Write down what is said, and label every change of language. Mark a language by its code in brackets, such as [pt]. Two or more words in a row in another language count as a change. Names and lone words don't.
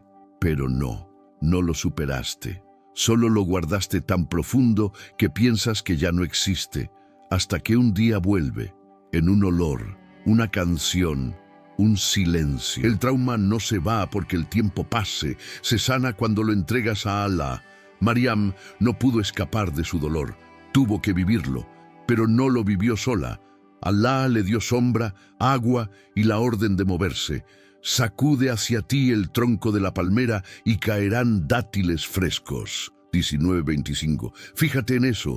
[es] Pero no, no lo superaste. Solo lo guardaste tan profundo que piensas que ya no existe, hasta que un día vuelve, en un olor, una canción, un silencio. El trauma no se va porque el tiempo pase, se sana cuando lo entregas a Allah. Maryam no pudo escapar de su dolor, tuvo que vivirlo, pero no lo vivió sola. Allah le dio sombra, agua y la orden de moverse. Sacude hacia ti el tronco de la palmera y caerán dátiles frescos. 19:25. Fíjate en eso.